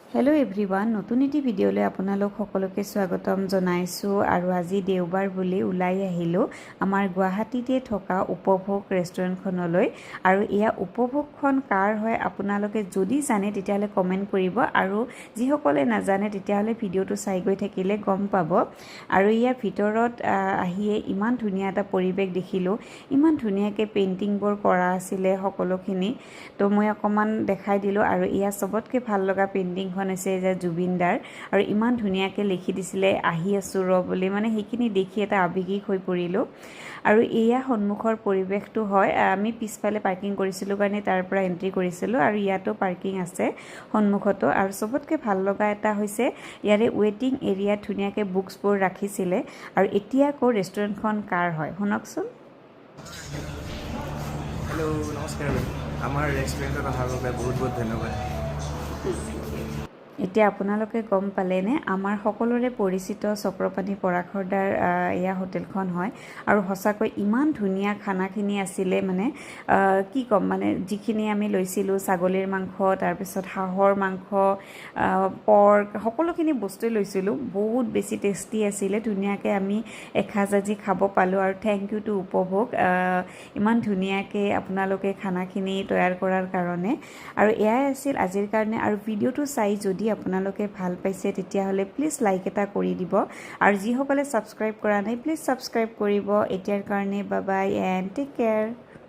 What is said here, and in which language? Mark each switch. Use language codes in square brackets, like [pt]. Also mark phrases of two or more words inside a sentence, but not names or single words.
[as] হেল্ল' এভ্ৰিৱান নতুন এটা ভিডিঅ'লৈ আপোনালোক সকলোকে স্বাগতম জনাইছোঁ আৰু আজি দেওবাৰ বুলি ওলাই আহিলোঁ আমাৰ গুৱাহাটীত থকা উপভোগ ৰেষ্টুৰেণ্টখনলৈ আৰু এয়া উপভোগখন কাৰ হয় আপোনালোকে যদি জানে তেতিয়ালৈ কমেণ্ট কৰিব আৰু যি সকলে নাজানে তেতিয়ালৈ ভিডিঅ'টো চাই গৈ থাকিলে গম পাব আৰু ইয়া ভিতৰত আহিয়ে ইমান ধুনীয়া এটা পৰিৱেশ দেখিলোঁ ইমান ধুনীয়াকৈ পেইণ্টিংবোৰ কৰা আছিলে সকলোখিনি তো মই অকমান দেখাই দিলো आरु इया सबतके ভাল লগা पेइन्टिंग আছে যে জুবিনদাৰ আৰু ইমান ধুনিয়াকে লিখি দিছিলে আহি আছো ৰ বুলি মানে হেখিনি দেখি এটা আবেগিক হৈ পৰিলো আৰু এয়া সন্মুখৰ পৰিবেশটো হয় আমি পিছফালে পাৰ্কিং কৰিছিলো কাৰণে তাৰ পৰা এন্ট্ৰি কৰিছিলো আৰু ইয়াতো পাৰ্কিং আছে সন্মুখতো আৰু সবতকে ভাল লগা এটা হৈছে ইয়াৰে ওয়েটিং এৰিয়া ধুনিয়াকে বুকছবোৰ ৰাখিছিলে আৰু এতিয়া কো ৰেষ্টুৰেন্টখন কাৰ হয় শুনকচোন হেল্ল' নমস্কাৰ আমাৰ ৰেষ্টুৰেণ্টত অহাৰ বাবে বহুত বহুত ধন্যবাদ এতিয়া আপোনালোকে গম পালেনে আমাৰ সকলোৰে পৰিচিত চক্ৰপাণী পৰাখৰদাৰ এয়া হোটেলখন হয় আৰু হসাকৈ ইমান ধুনিয়া খানাখিনি আছিলে মানে কি কম মানে যিখিনি আমি লৈছিলো ছাগলীৰ মাংস তাৰ পিছত হাঁহৰ মাংস পৰ্ক সকলোখিনি বস্তু লৈছিলো বহুত বেছি টেস্টি আছিলে ধুনিয়াকে আমি এখাজাজি খাব পালো আৰু [en] thank you [as] টু উপভোগ ইমান ধুনিয়াকে আপোনালোকে খানাখিনি তৈয়াৰ কৰাৰ কাৰণে আৰু এয়াই আছিল আজিৰ কাৰণে আৰু ভিডিওটো চাই যদি আপোনালোকে ভাল পাইছে তেতিয়া হলে প্লিজ লাইক এটা কৰি দিব আৰু যি সকলে সাবস্ক্ৰাইব কৰা নাই প্লিজ সাবস্ক্ৰাইব কৰিব এতিয়াৰ কাৰণে [en] bye bye and take care